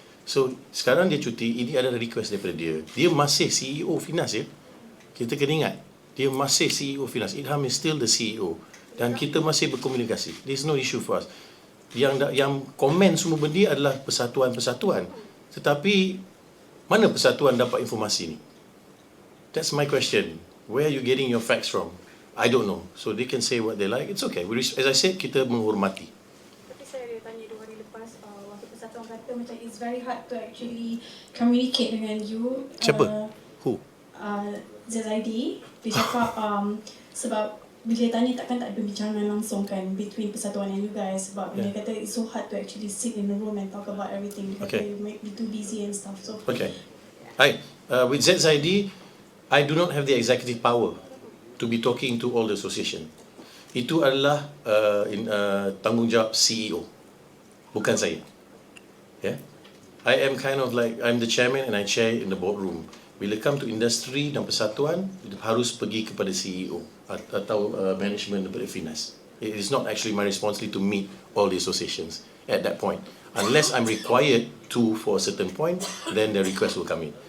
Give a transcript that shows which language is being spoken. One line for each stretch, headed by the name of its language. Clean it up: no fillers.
Malay: So sekarang dia cuti, ini adalah request daripada dia. Dia masih CEO FINAS ya. Kita kena ingat, dia masih CEO FINAS. Ilham
English: is still the CEO
Malay: dan kita masih berkomunikasi.
English: There's no issue for us.
Malay: Yang komen semua benda adalah persatuan-persatuan. Tetapi mana persatuan dapat informasi ni?
English: That's my question. Where are you getting your facts from? I don't know. So they can say what they like. It's okay. As I said,
Malay: kita menghormati. Tapi saya ada tanya 2 hari lepas, waktu persatuan kata macam
English: it's very hard to actually communicate dengan you.
Malay: Siapa?
English: Who?
Malay: ZID. Dia cakap sebab bila tanya takkan tak ada bincang langsung kan
English: between persatuan and you guys,
Malay: sebab dia kata
English: it's so hard to actually sit in a room and talk about everything because you might be too busy and stuff. So okay. With ZID, I do not have the executive power to be talking to all the association.
Malay: Itu adalah tanggungjawab CEO, bukan saya.
English: Yeah, I am kind of like I'm the chairman and I chair in the boardroom.
Malay: Bila come to industri dan persatuan, harus pergi kepada CEO atau management daripada FINAS.
English: It is not actually my responsibility to meet all the associations at that point. Unless I'm required to for a certain point, then the request will come in.